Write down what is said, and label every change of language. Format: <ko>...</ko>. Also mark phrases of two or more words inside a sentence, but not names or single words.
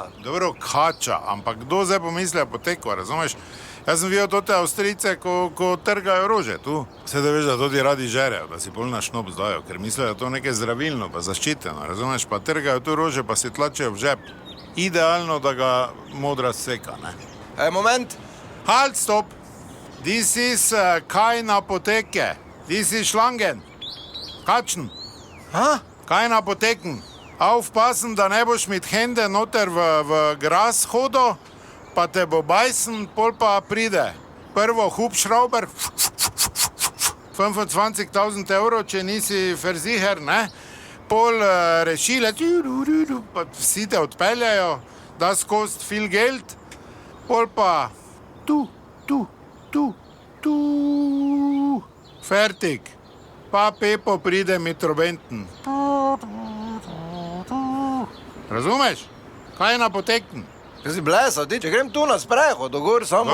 <sl>Dobro, kača, ampak kdo zdaj pomisli apoteko, razumeš? Jaz sem videl tote Avstrijce, ko trgajo rože tu. Vse da veš, da tudi radi žerejo, da si pol na šnop zdajo, ker mislijo, da je to nekaj zdravilno, pa zaščiteno, razumeš? Pa trgajo tu rože, pa si tlačejo v žep. Idealno, da ga modra seka, ne. Moment.</sl> <de>Halt,</de> <en>stop! This is</en> <de>kein Apoteke.</de> <en>This is</en> <de>Schlangen. Kačen. Kein Apoteken. Aufpassen,</de> <sl>da ne boš</sl> <de>mit Hände</de> <sl>noter v gras hodo, pa te bo bajsen, pol pa pride. Prvo Hubschrauber, 25.000 evrov, če nisi verziher, ne? Pol rešile, pa vsi te odpeljajo,</sl> <de>das kost viel Geld.</de> <sl>Pol pa tu. Fertig. Pa Pepo pride mit trobenten. Razumeš? Kaj je napoteken? Kaj si blesal, ti, če grem tu na sprehod, dogor samo.</sl>